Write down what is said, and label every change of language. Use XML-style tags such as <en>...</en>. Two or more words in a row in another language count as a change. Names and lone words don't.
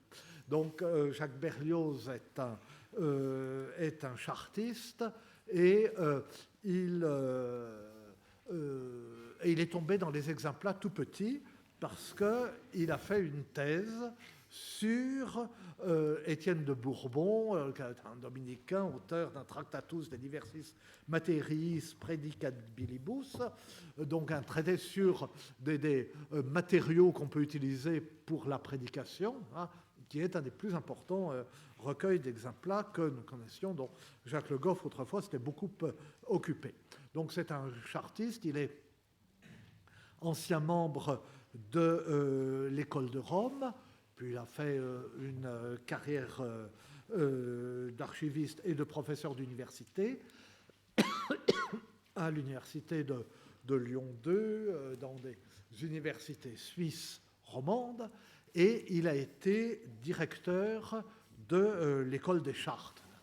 <fr>Donc, Jacques Berlioz est un chartiste et il est tombé dans les exemplaires tout petits parce qu'il a fait une thèse sur Étienne de Bourbon, qui est un dominicain, auteur d'un Tractatus de diversis materiis predicabilibus, donc un traité sur des matériaux qu'on peut utiliser pour la prédication, hein, qui est un des plus importants recueils d'exemplaires que nous connaissions, dont Jacques Le Goff, autrefois, s'était beaucoup occupé. Donc c'est un chartiste, il est ancien membre de l'école de Rome, puis il a fait une carrière d'archiviste et de professeur d'université à l'université de Lyon 2, dans des universités suisses romandes, et il a été directeur de l'école des Chartes,</fr>